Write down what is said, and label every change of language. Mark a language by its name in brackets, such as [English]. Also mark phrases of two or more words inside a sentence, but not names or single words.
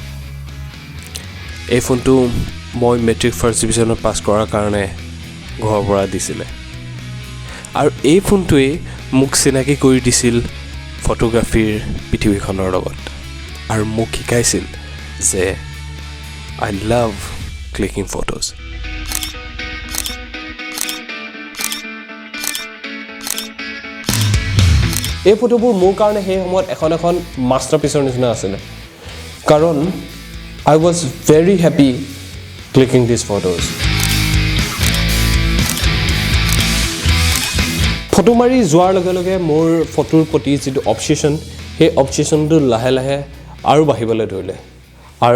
[Assamese] এই ফোনটো মই [English] matric first division [Assamese] পাছ কৰাৰ কাৰণে ঘৰৰ পৰা দিছিলে আৰু এই ফোনটোৱে মোক চিনাকি কৰি দিছিল ফটোগ্ৰাফীৰ পৃথিৱীখনৰ লগত আৰু মোক শিকাইছিল যে [English] I love clicking photos [Assamese] এই ফটোবোৰ মোৰ কাৰণে সেই সময়ত এখন মাষ্টাৰপিচৰ নিচিনা আছিলে কাৰণ [English] I was very happy clicking these photos. [Assamese] ফটো মাৰি যোৱাৰ লগে লগে মোৰ ফটোৰ প্ৰতি যিটো অবচেশ্যন সেই অবচেশ্যনটো লাহে লাহে আৰু বাঢ়িবলৈ ধৰিলে আৰু